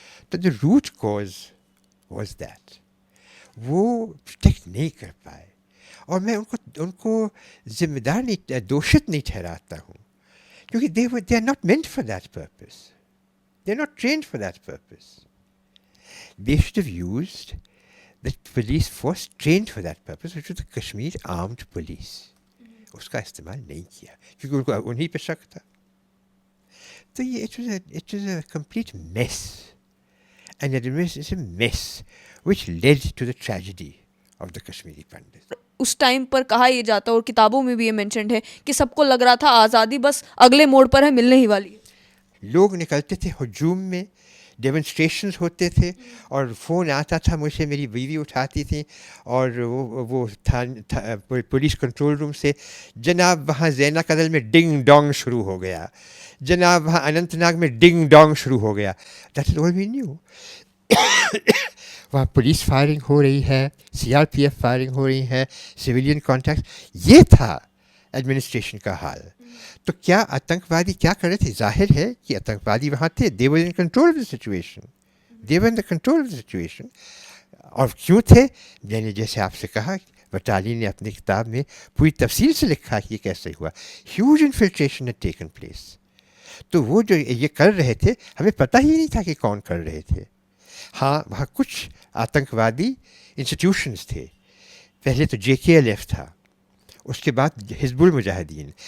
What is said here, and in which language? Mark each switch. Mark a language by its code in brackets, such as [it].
[en] تو the root cause was that, [ur] وہ protect نہیں کر پائے. اور میں ان کو ذمہ دار نہیں، دوشت نہیں ٹھہراتا ہوں، کیونکہ [en] They are not meant for that purpose, they are not trained for that purpose. They should have used the police force trained for that purpose which was the Kashmir armed police. [ur] اس کا استعمال نہیں کیا کیونکہ ان کو انہیں پہ شک تھا. [en] تو یہ it was a complete mess, and it was a mess which led to the tragedy of the Kashmiri Pandit. [ur] اس time پر کہا یہ جاتا اور کتابوں میں بھی یہ مینشنڈ ہے کہ سب کو لگ رہا تھا آزادی بس اگلے موڑ پر ہے، ملنے ہی والی ہے. لوگ نکلتے تھے ہجوم میں، ڈیمونسٹریشنز ہوتے تھے، اور فون آتا تھا مجھے، میری بیوی اٹھاتی تھیں، اور وہ پولیس کنٹرول روم سے، جناب وہاں زینا قدل میں ڈنگ ڈونگ شروع ہو گیا، جناب وہاں اننت ناگ میں ڈنگ ڈونگ شروع ہو گیا. [en] That is all we knew. [ur] وہاں پولیس فائرنگ ہو رہی ہے، C R P F firing ہو رہی ہے، سویلین کانٹیکٹ. یہ تھا ایڈمنسٹریشن کا حال. تو کیا آتنکوادی کیا کر رہے تھے؟ ظاہر ہے کہ آتنکوادی وہاں تھے، [en] They were in control of the situation, they were in the control of the situation. [ur] اور کیوں تھے؟ میں نے جیسے آپ سے کہا، بٹالی نے اپنی کتاب میں پوری تفصیل سے لکھا کہ یہ کیسے ہوا. [en] Huge infiltration had taken place. [ur] تو وہ جو یہ کر رہے تھے، ہمیں پتہ ہی نہیں تھا کہ کون کر رہے تھے. ہاں وہاں کچھ آتنکوادی انسٹیٹیوشنز تھے، پہلے تو جے کے ایل ایف تھا، اس کے بعد حزب المجاہدین.